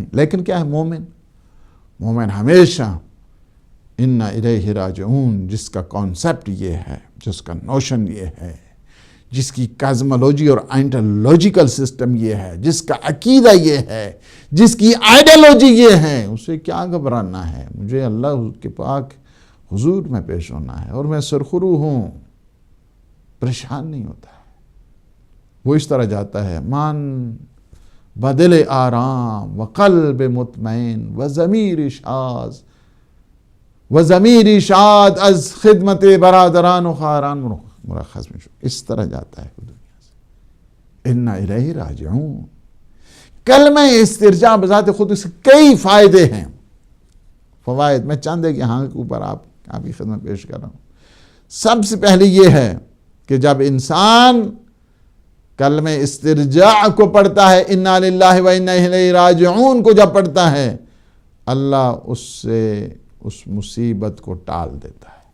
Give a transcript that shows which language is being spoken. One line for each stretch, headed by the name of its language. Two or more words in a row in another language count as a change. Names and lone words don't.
Urdu: لیکن کیا ہے مومن ہمیشہ
Arabic: انا الیہ راجعون،
Urdu: جس کا کانسیپٹ یہ ہے، جس کا نوشن یہ ہے، جس کی کازمولوجی اور
English: ontological system
Urdu: یہ ہے، جس کا عقیدہ یہ ہے، جس کی آئیڈیالوجی یہ ہے، اسے کیا گھبرانا ہے؟ مجھے اللہ کے پاک حضور میں پیش ہونا ہے اور میں سرخرو ہوں، پریشان نہیں ہوتا ہے۔ وہ اس طرح جاتا ہے،
Persian: من بدل آرام و قلب مطمئن و ضمیر شاد از خدمت برادران و خاران مرخص میں شو،
Urdu: اس طرح جاتا ہے دنیا سے۔
Arabic: انا الیہ راجعون،
Urdu: کلمہ استرجاع بذات خود اس کے کئی فائدے ہیں، فوائد میں چند ایک یہاں کے اوپر آپ کی خدمت پیش کر رہا ہوں۔ سب سے پہلے یہ ہے کہ جب انسان کلمہ استرجاع کو پڑھتا ہے،
Arabic: انا للہ و انا الیہ راجعون
Urdu: کو جب پڑھتا ہے، اللہ اس سے اس مصیبت کو ٹال دیتا ہے.